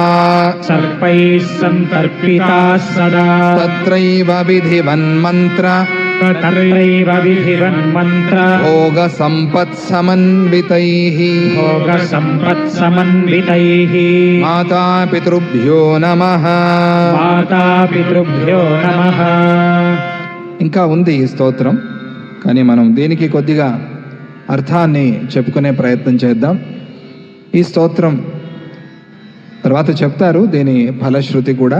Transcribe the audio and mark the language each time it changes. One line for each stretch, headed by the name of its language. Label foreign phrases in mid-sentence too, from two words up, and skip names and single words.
Sanskrit: सर्पैः सन्तर्पिताः सदा तत्रैव विधिवन्मन्त्र तत्रैव विधिवन्मन्त्र भोगसम्पत्समन्वितैः भोगसम्पत्समन्वितैः मातापितृभ्यो नमः మాతాపితృభ్యో నమః.
Telugu: ఇంకా ఉంది ఈ స్తోత్రం, కానీ మనం దీనికి కొద్దిగా అర్థాన్ని చెప్పుకునే ప్రయత్నం చేద్దాం. ఈ స్తోత్రం తర్వాత చెప్తారు, దీని ఫలశ్రుతి కూడా.